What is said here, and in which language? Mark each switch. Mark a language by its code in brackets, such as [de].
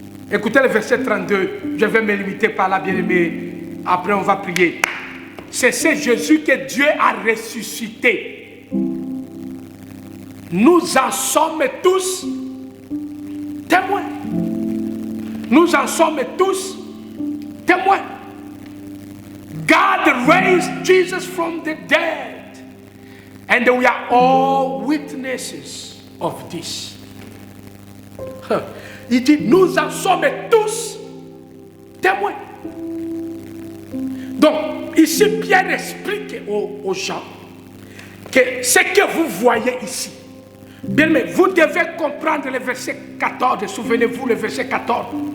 [fr] Écoutez le verset 32, je vais me limiter par là, bien-aimé, après on va prier. C'est ce Jésus que Dieu a ressuscité. Nous en sommes tous témoins. Nous en sommes tous témoins. [en] God raised Jesus from the dead, and we are all witnesses of this. [fr] Il dit, nous en sommes tous témoins. Donc, ici, Pierre explique aux gens que ce que vous voyez ici, bien, mais vous devez comprendre le verset 14, souvenez-vous le verset 14.